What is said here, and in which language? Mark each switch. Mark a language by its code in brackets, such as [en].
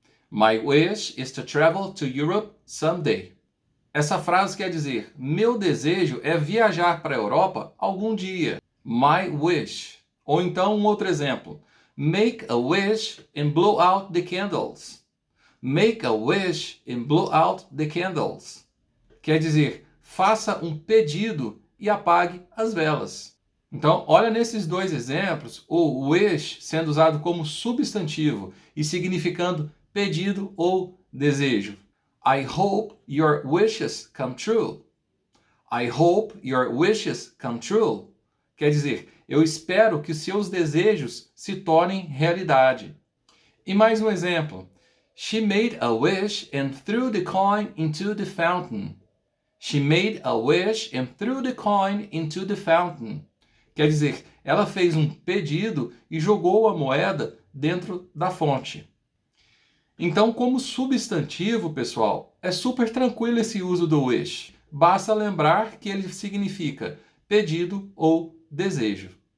[en] My wish is to travel to Europe someday. [pt] Essa frase quer dizer: meu desejo é viajar para a Europa algum dia. [en] My wish. [pt] Ou então um outro exemplo: [en] Make a wish and blow out the candles. Make a wish and blow out the candles. [pt] Quer dizer, faça um pedido e apague as velas. Então, olha nesses dois exemplos, o wish sendo usado como substantivo e significando pedido ou desejo. [en] I hope your wishes come true. I hope your wishes come true. [pt] Quer dizer, eu espero que seus desejos se tornem realidade. E mais um exemplo. [en] She made a wish and threw the coin into the fountain. She made a wish and threw the coin into the fountain. [pt] Quer dizer, ela fez um pedido e jogou a moeda dentro da fonte. Então, como substantivo, pessoal, é super tranquilo esse uso do wish. Basta lembrar que ele significa pedido ou desejo.